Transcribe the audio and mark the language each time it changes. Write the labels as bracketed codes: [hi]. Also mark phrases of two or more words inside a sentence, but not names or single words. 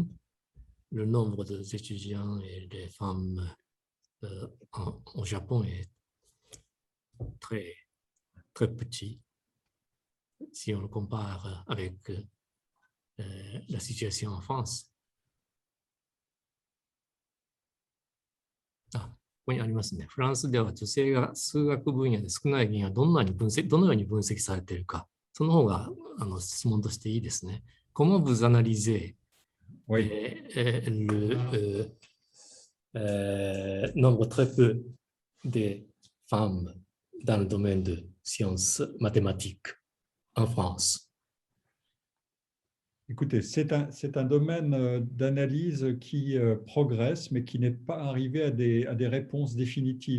[fr] Le nombre d'étudiants et de femmes au Japon est très, très petit si on le compare avec la situation en France. [ja] ここにありますね。フランスでは女性が数学分野で少ない原因はどのように分析されているか、その方が質問としていいですね。 [fr] Comment vous analysez le nombre très peu de femmes dans le domaine de sciences mathématiques en France? Écoutez, c'est un domaine d'analyse qui progresse, mais qui n'est pas arrivé à des réponses définitives.